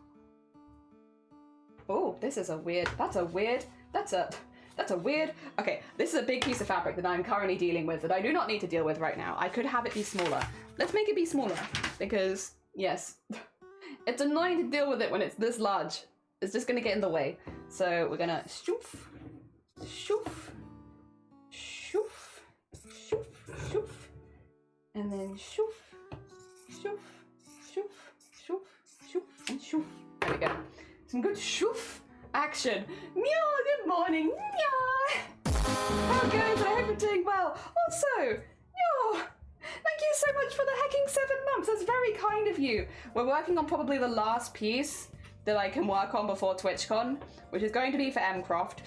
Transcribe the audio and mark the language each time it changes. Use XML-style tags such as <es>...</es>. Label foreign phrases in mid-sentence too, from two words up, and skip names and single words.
<en>Oh, this is a weird, that's a weird, okay, this is a big piece of fabric that I'm currently dealing with that I do not need to deal with right now. I could have it be smaller. Let's make it be smaller because, yes, it's annoying to deal with it when it's this large. It's just gonna get in the way. So we're gonna shoof, shoof, shoof, shoof, shoof, and then shoof, shoof, shoof, shoof, shoof, and shoof. There we go. Some good shoof action. Meow, good morning. Meow. How goes? I hope you're doing well. Also, meow. Thank you so much for the hecking 7 months. That's very kind of you. We're working on probably the last piece that I can work on before TwitchCon, which is going to be for Mcroft.</en>